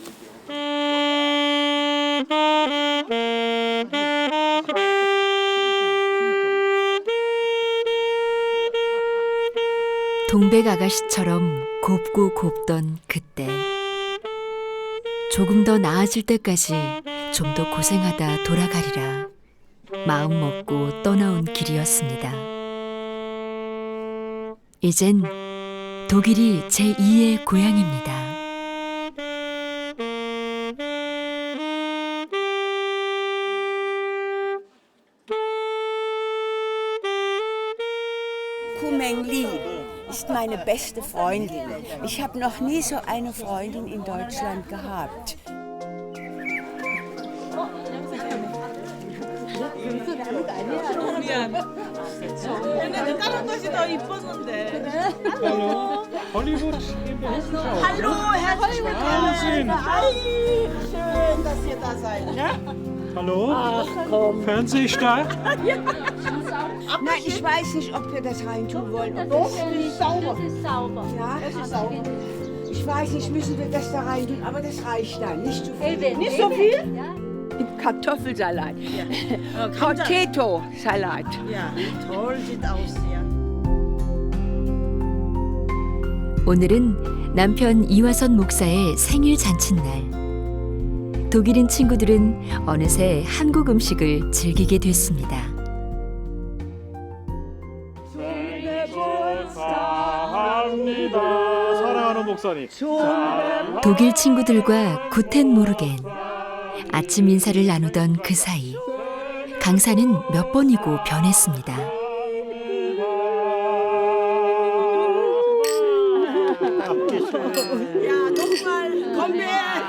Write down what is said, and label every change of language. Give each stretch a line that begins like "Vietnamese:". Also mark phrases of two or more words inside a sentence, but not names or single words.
Korean: 동백 아가씨처럼 곱고 곱던 그때 조금 더 나아질 때까지 좀 더 고생하다 돌아가리라 마음 먹고 떠나온 길이었습니다. 이젠 독일이 제2의 고향입니다.
German: Kumeng Li ist meine beste Freundin. Ich habe noch nie so eine Freundin in Deutschland gehabt.
Korean: 얘네들 다른 것이 더 이뻤는데.
German: Hallo. Hollywood. Hallo, herzlich willkommen. Hi, schön, dass ihr da seid. Ja? Hallo. Ach, komm. Fernsehstar. Nein, ich weiß nicht, ob wir das reintun wollen. Das ist sauber. Das ist sauber. Ja, Das ist sauber. ich weiß nicht, müssen wir das da reintun, aber das reicht dann. Nicht zu viel. Nicht so viel? Ja. Kartoffelsalat. Potato-Salat. Ja, toll sieht aus hier.
Korean: 오늘은 남편 이화선 목사의 생일 잔칫날. 독일인 친구들은 어느새 한국 음식을 즐기게 됐습니다. 사랑하는 목사님. 독일 친구들과
German: Guten Morgen
Korean: 아침 인사를 나누던 그 사이 강사는 몇 번이고 변했습니다.
German: Ja, nochmal, komm her.